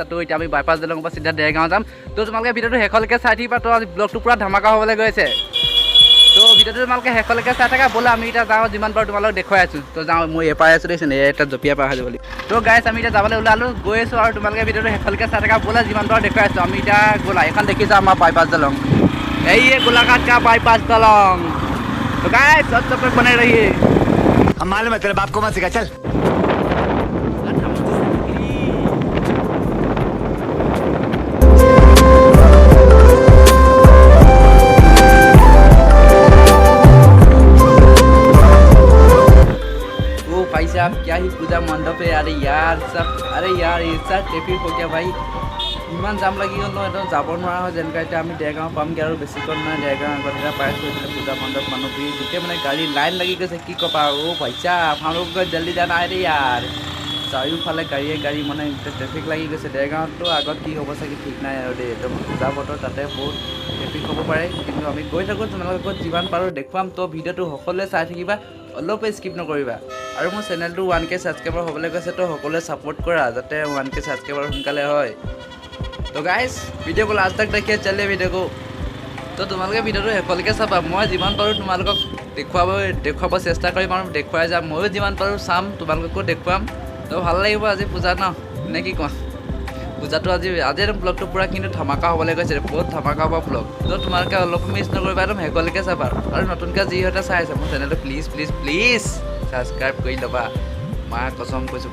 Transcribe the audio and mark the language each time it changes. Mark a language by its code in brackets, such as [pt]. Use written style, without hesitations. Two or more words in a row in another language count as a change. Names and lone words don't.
[as] তো এতিয়া আমি বাইপাছ দলঙৰ পৰা চিধা দেৰগাঁও যাম তো তোমালোকে ভিডিঅ'টো শেষলৈকে চাই থাকিবা তো আজি ব্লগটো পূৰা ধামাকা হ'বলৈ গৈছে তো ভিডিঅ'টো তোমালোকে শেষলৈকে চাই থাকা ব'লা আমি এতিয়া যাওঁ যিমান পাৰোঁ তোমালোকক দেখুৱাই আছোঁ তো যাওঁ মই এপাই আছোঁ দেখিছে এটা জঁপিয়াই পাৰ হৈ বুলি তো গাইছ আমি এতিয়া যাবলৈ ওলালোঁ গৈ আছোঁ আৰু তোমালোকে ভিডিঅ'টো শেষলৈকে চাই থাকা ব'লা যিমান পাৰোঁ দেখুৱাই আছোঁ আমি এতিয়া গ'লা এইখন দেখিছোঁ আমাৰ বাইপাছ দলং এই গোলাঘাট [hi] का बाईपास दलंग तो गाइस सब पे बने रहिए हम मालूम है तेरे बाप को मत सिखा चल ओ भाई साहब क्या ही पूजा मंडप है अरे यार ये सब ट्रैफिक हो गया भाई [as] ইমান জাম লাগি গ'ল ন একদম যাব নোৱাৰা হয় যেনেকৈ এতিয়া আমি দেৰগাঁও পামগৈ আৰু বেছিকৈ মানে দেৰগাঁও আগত এতিয়া পাইছোঁ এইফালে পূজা মণ্ডপ মানুহ ভিৰ গোটেই মানে গাড়ী লাইন লাগি গৈছে কি ক'বা অ' ভাইছা আপোনালোক [hi] जल्दी जाना [as] আহে দেই ইয়াৰ চাৰিওফালে গাড়ী মানে ট্ৰেফিক লাগি গৈছে দেৰগাঁৱততো আগত কি হ'ব চাগে ঠিক নাই আৰু দেই একদম পূজা বতৰ তাতে বহুত ট্ৰেফিক হ'ব পাৰে কিন্তু আমি গৈ থাকোঁ তোমালোকক যিমান পাৰোঁ দেখুৱাম তো ভিডিঅ'টো সকলোৱে চাই থাকিবা অলপ স্কিপ নকৰিবা আৰু মোৰ চেনেলটো 1K ছাবস্ক্ৰাইবাৰ হ'বলৈ গৈছে তো সকলোৱে ছাপোৰ্ট কৰা যাতে 1K ছাবস্ক্ৰাইবাৰ সোনকালে হয় [hi] तो गाइस वीडियो को लास्ट तक देखिए चलिए वीडियो को तो तुम्हारे वीडियो [as] শেষলৈকে চাবা মই যিমান পাৰোঁ তোমালোকক দেখুৱাব চেষ্টা কৰিম আৰু দেখুৱাই যাম ময়ো যিমান পাৰোঁ চাম তোমালোককো দেখুৱাম তো ভাল লাগিব আজি পূজা ন নে কি কোৱা পূজাটো আজিৰ ব্লগটো পূৰা কিন্তু ধামাকা হ'বলৈ গৈছে বহুত ধামাকা হ'ব ব্লগ তো তোমালোকে অলপ মিছ নকৰিবা একদম শেষলৈকে চাবা আৰু নতুনকৈ যিহঁতে চাই আছে মোৰ চেনেলটো প্লিজ ছাবস্ক্ৰাইব কৰি ল'বা [hi] माँ कसम [as] কৈছোঁ